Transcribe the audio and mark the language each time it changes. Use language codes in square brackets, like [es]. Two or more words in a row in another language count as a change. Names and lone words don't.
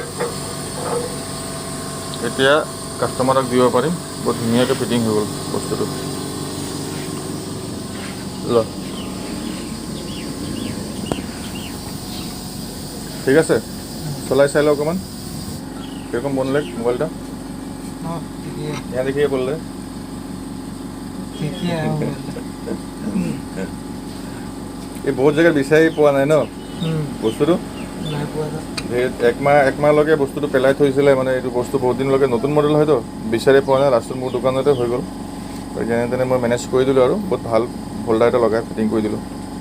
[as] এতিয়া কাষ্টমাৰক দিব পাৰিম। বহুত ধুনীয়াকৈ ফিটিং হৈ গ'ল বস্তুটো। ল ঠিক আছে, চলাই চাই লওঁ অকণমান [bn] কিরকম বনলে [as] মোবাইলটা। [hi] यहाँ देखिए बोल रहे ये बहुत जगह [as] বিচাৰি পোৱা নাই ন বস্তুটো। একমাহলৈকে বস্তুটো পেলাই থৈছিলে, মানে এইটো বস্তু বহুত দিনলৈকে নতুন মডেল হয়তো বিচাৰি পোৱা নাই। লাষ্টত মোৰ দোকানতে হৈ গ'ল, যেনে তেনে মই মেনেজ কৰি দিলোঁ আৰু বহুত ভাল হোল্ডাৰ এটা লগাই ফিটিং কৰি দিলোঁ।